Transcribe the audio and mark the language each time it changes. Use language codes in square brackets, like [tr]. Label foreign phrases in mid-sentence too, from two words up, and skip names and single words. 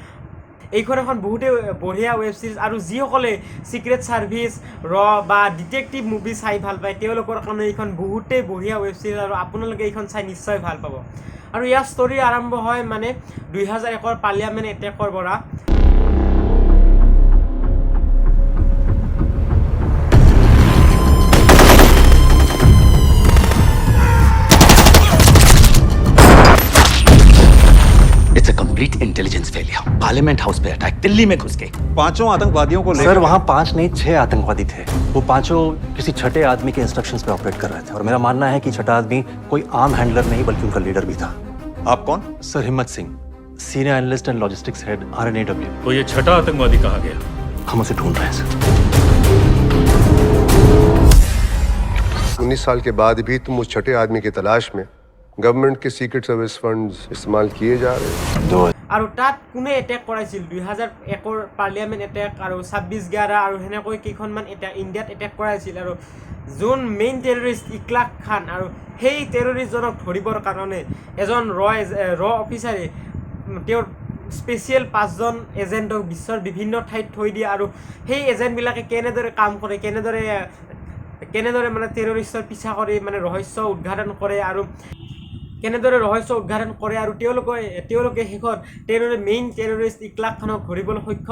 [as] আৰু যিসকলে [en] secret service [as] বা [en] detective movie [as] চাই ভাল পায় তেওঁলোকৰ কাৰণে এইখন বহুতেই বঢ়িয়া [en] web series [as] আৰু আপোনালোকে এইখন চাই নিশ্চয় ভাল পাব আৰু ইয়াৰ ষ্টৰী আৰম্ভ হয় মানে 2001 [en] parliament attack [as] পৰা [en] It's a complete intelligence failure. [hi] Parliament House पे अटैक दिल्ली में घुस के 5 आतंकवादियों को सर वहाँ 5 नहीं 6 आतंकवादी थे वो 5 किसी छठे आदमी के इंस्ट्रक्शंस पे ऑपरेट कर रहे थे और मेरा मानना है कि छठा आदमी कोई आम हैंडलर नहीं बल्कि उनका लीडर भी था आप कौन? सर हिम्मत सिंह [en] senior analyst and logistics head [hi] RNAW तो ये छठा आतंकवादी कहाँ गया? हम उसे ढूंढ रहे हैं सर 19 साल के बाद भी तुम उस छठे आदमी की तलाश में गवर्नमेंट के [en] secret service funds [hi] इस्तेमाल किए जा रहे हैं [as] আৰু তাত কোনে এটেক কৰাইছিল 2001 [en] parliament attack [as] আৰু 26/11 আৰু সেনেকৈ কেইখনমান ইণ্ডিয়াত এটেক কৰাইছিল আৰু যোন [en] main terrorist [as] ইকলাক খান আৰু সেই টেৰৰিষ্টজনক ধৰিবৰ কাৰণে এজন ৰ অফিচাৰে তেওঁৰ স্পেচিয়েল 5জন এজেণ্টক বিশ্বৰ বিভিন্ন ঠাইত থৈ দিয়ে আৰু সেই এজেণ্টবিলাকে কেনেদৰে কাম কৰে কেনেদৰে মানে টেৰৰিষ্টৰ পিছা কৰি মানে ৰহস্য উদ্ঘাটন কৰে আৰু তেওঁলোকে শেষত [en] main terrorist [as] ইকলাক খানক ধৰিবলৈ সক্ষম